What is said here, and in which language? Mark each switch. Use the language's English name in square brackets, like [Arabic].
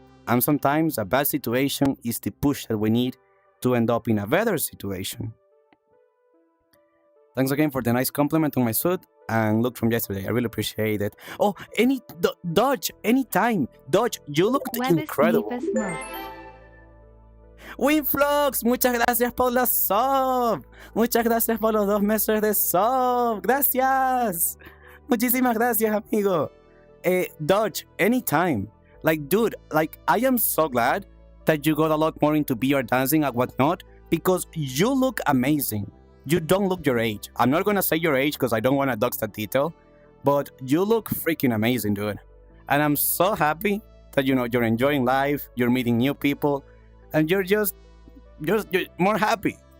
[English] And sometimes a bad situation is the push that we need to end up in a better situation. Thanks again for the nice compliment on my suit and look from yesterday. I really appreciate it. Oh, Dodge, anytime. Dodge, you looked incredible. [Spanish] Winflux, muchas gracias por la sub. Muchas gracias por los 2 meses de sub. Gracias. Muchísimas gracias, amigo. [English] Dodge, anytime. Like, dude, I am so glad that you got a lot more into VR dancing and whatnot because you look amazing. You don't look your age. I'm not gonna say your age because I don't want to dox that detail, but you look freaking amazing, dude. And I'm so happy that, you know, you're enjoying life, you're meeting new people, and you're more happy.